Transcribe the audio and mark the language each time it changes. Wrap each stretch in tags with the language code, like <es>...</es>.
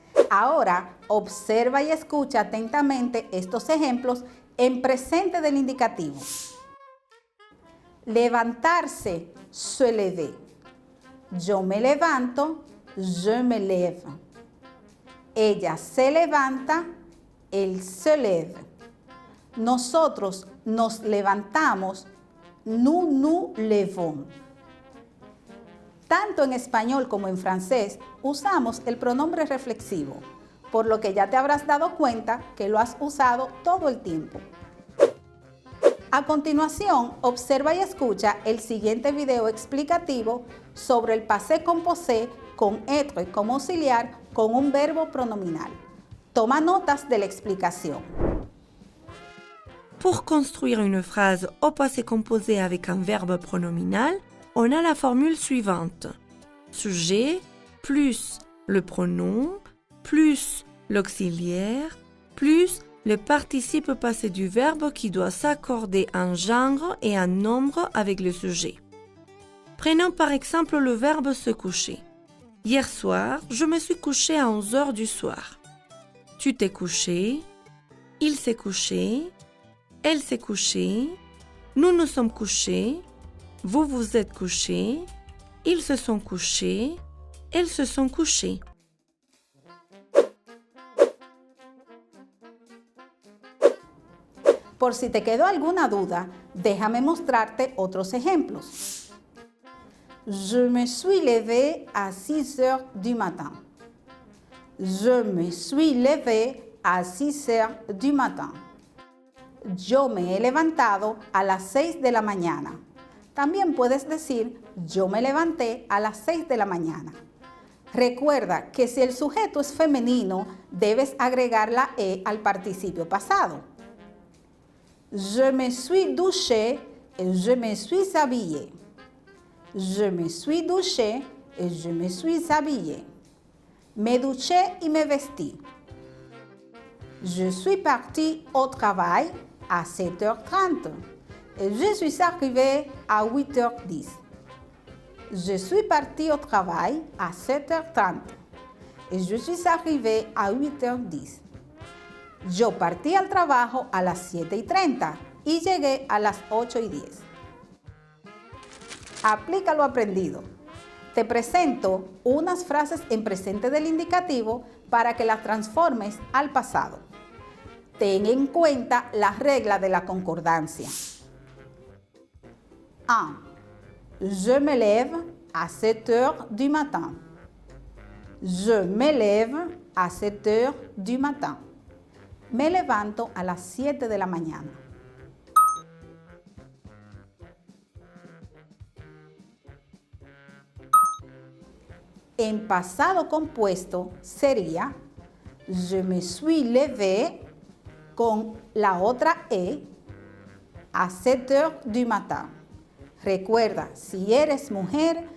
<es>Ahora observa y escucha atentamente estos ejemplos en presente del indicativo. Levantarse,</es> <fr>se lever.</fr> <es>Yo me levanto,</es> <fr>je me lève.</fr> <es>Ella se levanta,</es> <fr>él se lève.</fr> <es>Nosotros nos levantamos,</es> <fr>nous nous levons.</fr> <es>Tanto en español como en francés usamos el pronombre reflexivo, por lo que ya te habrás dado cuenta que lo has usado todo el tiempo. A continuación, observa y escucha el siguiente video explicativo sobre el passé composé con être como auxiliar con un verbo pronominal. Toma notas de la explicación.</es> <fr>Pour construire une phrase au passé composé avec un verbe pronominal, on a la formule suivante. Sujet plus le pronom plus l'auxiliaire plus le participe passé du verbe qui doit s'accorder un genre et un nombre avec le sujet. Prenons par exemple le verbe se coucher. Hier soir, je me suis couché à 11 heures du soir. Tu t'es couché, il s'est couché, elle s'est couchée, nous nous sommes couchés, vous vous êtes couchés, ils se sont couchés, elles se sont couchées.</fr> <es>Por si te quedó alguna duda, déjame mostrarte otros ejemplos.</es> <fr>Je me suis levé à 6 heures du matin. Je me suis levé à 6 heures du matin.</fr> <es>Yo me he levantado a las 6 de la mañana. También puedes decir, yo me levanté a las 6 de la mañana. Recuerda que si el sujeto es femenino, debes agregar la E al participio pasado.</es> <fr>Je me suis douché et je me suis habillé. Je me suis douché et je me suis habillé.</fr> <es>Me duché y me vestí.</es> <fr>Je suis parti au travail à 7h30 et je suis arrivé à 8h10. Je suis parti au travail à 7h30 et je suis arrivé à 8h10.</fr> <es>Yo partí al trabajo a las 7:30 y llegué a las 8:10. Aplica lo aprendido. Te presento unas frases en presente del indicativo para que las transformes al pasado. Ten en cuenta la regla de la concordancia. 1.</es> <fr>Je me lève à 7 heures du matin. Je me lève à 7 heures du matin.</fr> <es>Me levanto a las 7 de la mañana. En pasado compuesto sería</es> <fr>je me suis levé</fr> <es>con la otra E</es> <fr>a 7 heures du matin.</fr> <es>Recuerda, si eres mujer,</es>